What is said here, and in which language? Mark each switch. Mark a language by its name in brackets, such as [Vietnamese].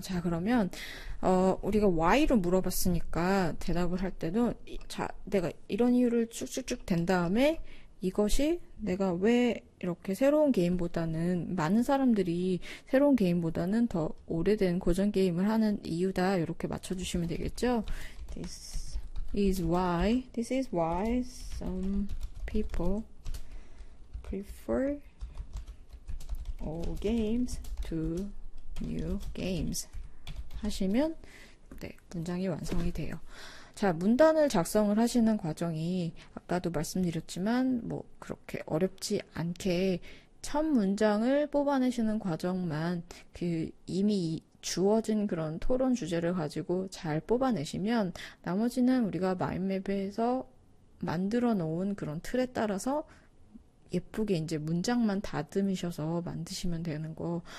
[Korean] 자, 그러면 우리가 why로 물어봤으니까 대답을 할 때도 자, 내가 이런 이유를 쭉쭉쭉 된 다음에 이것이 내가 왜 이렇게 새로운 게임보다는 많은 사람들이 새로운 게임보다는 더 오래된 고전 게임을 하는 이유다 이렇게 맞춰주시면 되겠죠. [English] This is why some people prefer old games to new games [Korean] 하시면 네, 문장이 완성이 돼요. 자, 문단을 작성을 하시는 과정이 아까도 말씀드렸지만 뭐 그렇게 어렵지 않게 첫 문장을 뽑아내시는 과정만 그 이미 주어진 그런 토론 주제를 가지고 잘 뽑아내시면 나머지는 우리가 마인맵에서 만들어 놓은 그런 틀에 따라서 예쁘게 이제 문장만 다듬으셔서 만드시면 되는 거.